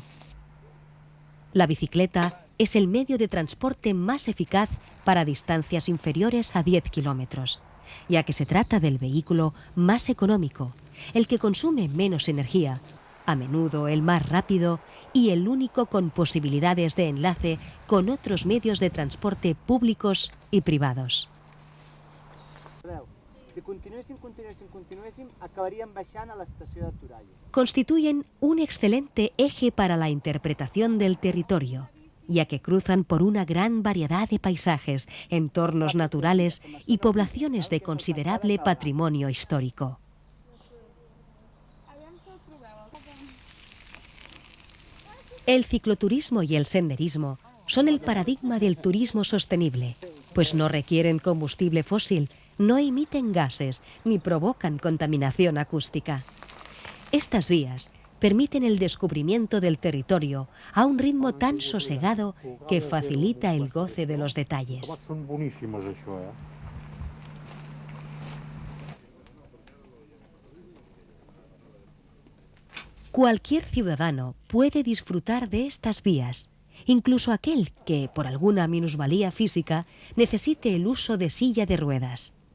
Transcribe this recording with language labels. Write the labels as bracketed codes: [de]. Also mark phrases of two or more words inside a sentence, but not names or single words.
[es] La bicicleta es el medio de transporte más eficaz para distancias inferiores a 10 kilómetros, ya que se trata del vehículo más económico, el que consume menos energía, a menudo el más rápido y el único con posibilidades de enlace con otros medios de transporte públicos y privados. [ca] Si continuéssim, acabaríem baixant a l'estació de Toralla. [es] Constituyen un excelente eje para la interpretación del territorio, ya que cruzan por una gran variedad de paisajes, entornos naturales y poblaciones de considerable patrimonio histórico. El cicloturismo y el senderismo son el paradigma del turismo sostenible, pues no requieren combustible fósil, no emiten gases ni provocan contaminación acústica. Estas vías permiten el descubrimiento del territorio a un ritmo tan sosegado que facilita el goce de los detalles. [ca] Són boníssimes, això, [es] Cualquier ciudadano puede disfrutar de estas vías, incluso aquel que, por alguna minusvalía física, necesite el uso de silla de ruedas.